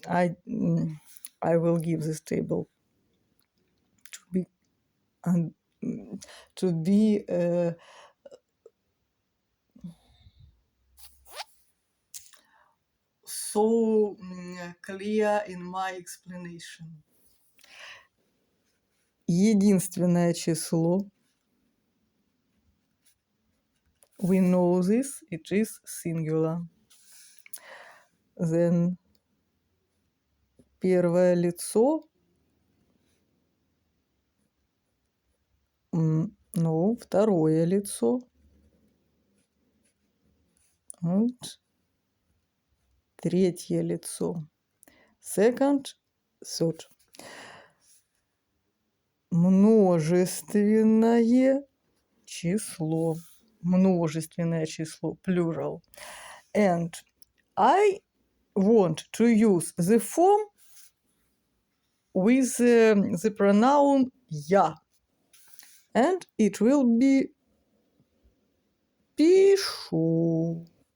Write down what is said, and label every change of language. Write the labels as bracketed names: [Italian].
[English] I will give this table to be so clear in my explanation. [Russian] Единственное число. [English] We know this, it is singular. [Russian] Then первое лицо. No, второе лицо. And третье лицо. [English] Second, third. [Russian] Множественное число. Множественное число, plural. [English] And I want to use the form with the pronoun [Russian] я. [English] And it will be [Russian] пишу.